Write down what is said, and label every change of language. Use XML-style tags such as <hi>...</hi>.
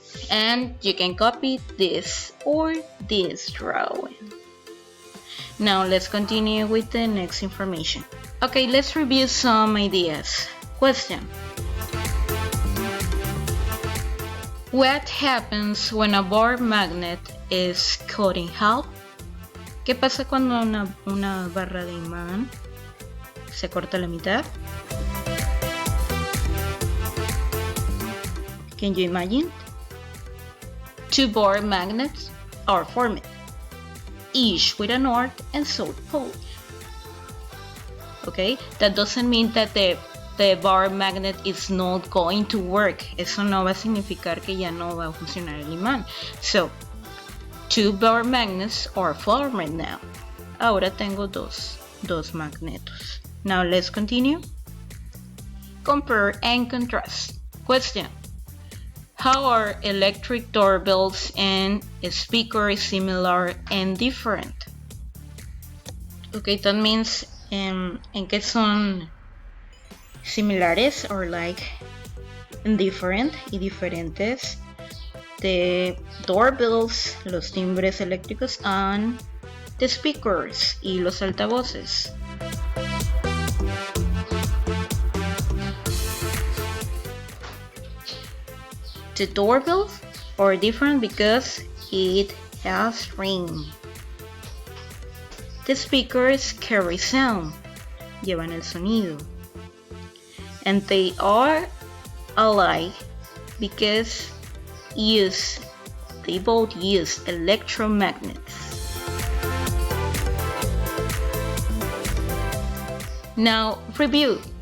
<en>And you can copy this or this drawing. Now let's continue with the next information. Okay, let's review some ideas. Question. What happens when a bar magnet is cut in half?</en> <es>¿Qué pasa cuando una barra de imán se corta la mitad?</es> <en>Can you imagine? Two bar magnets are formed, each with a north and south pole. Okay, that doesn't mean that the bar magnet is not going to work.</en> <es>Eso no va a significar que ya no va a funcionar el imán.</es> <en>So, two bar magnets are formed now.</en> <es>Ahora tengo dos magnetos.</es> <en>Now let's continue. Compare and contrast. Question. How are electric doorbells and speakers similar and different? Okay, that means</en> <es>en qué son similares</es> <en>or like different</en> <es>y diferentes.</es> <en>The doorbells,</en> <es>los timbres eléctricos,</es> <en>and the speakers</en> <es>y los altavoces.</es> <en>The doorbells are different because it has ring. The speakers carry sound,</en> <es>llevan el sonido.</es> <en>And they are alike because they both use electromagnets. Now review.</en>